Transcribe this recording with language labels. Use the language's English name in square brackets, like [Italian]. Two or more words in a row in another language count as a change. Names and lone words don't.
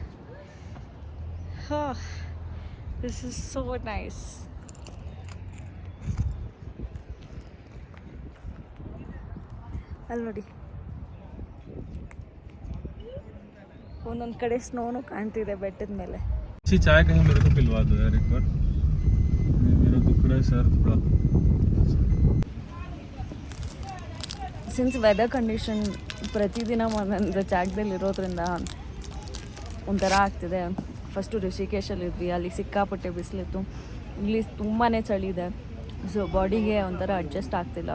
[English] This is so nice. [Kannada] ಅಲ್ಲಿ ನೋಡಿ, ಒಂದೊಂದು ಕಡೆ ಸ್ನೋನು ಕಾಣ್ತಿದೆ ಬೆಟ್ಟದ ಮೇಲೆ. [Hindi] चाय कहीं मेरे को पिलवा दो यार एक बार, मेरा दुख रहा है सर थोड़ा. [English] since weather condition [Kannada] ಪ್ರತಿದಿನ ಒಂದೊಂದು ಜಾಗದಲ್ಲಿ ಇರೋದ್ರಿಂದ ಒಂಥರ ಆಗ್ತಿದೆ. ಫಸ್ಟು ಋಷಿಕೇಶಲ್ಲಿದ್ವಿ, ಅಲ್ಲಿ ಸಿಕ್ಕಾಪಟ್ಟೆ ಬಿಸಿಲಿತ್ತು. ಇಲ್ಲಿ ತುಂಬಾ ಚಳಿ ಇದೆ. ಸೊ ಬಾಡಿಗೆ ಒಂಥರ ಅಡ್ಜಸ್ಟ್ ಆಗ್ತಿಲ್ಲ.